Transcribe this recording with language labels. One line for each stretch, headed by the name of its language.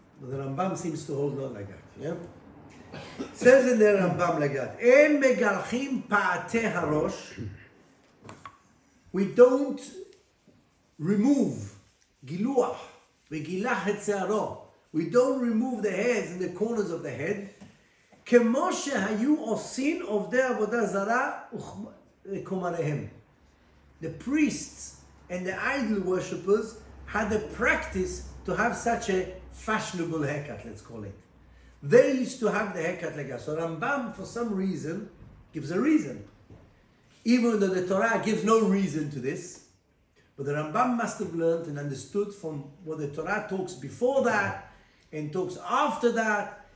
English: But the Rambam seems to hold not like that. Yeah? Says in the Rambam like that.
Hebrew: En megalchim pa'ate harosh.
English: We don't remove
Hebrew: giluach v'gilach et se'aro.
English: We don't remove the hairs in the corners of the head.
Hebrew: כמו שהיו עושים עובדי עבודה זרה וכומריהם.
English: The priests and the idol worshippers had a practice to have such a fashionable haircut, let's call it. They used to have the haircut like that. So Rambam, for some reason, gives a reason. Even though the Torah gives no reason to this, but the Rambam must have learned and understood from what the Torah talks before that and talks after that.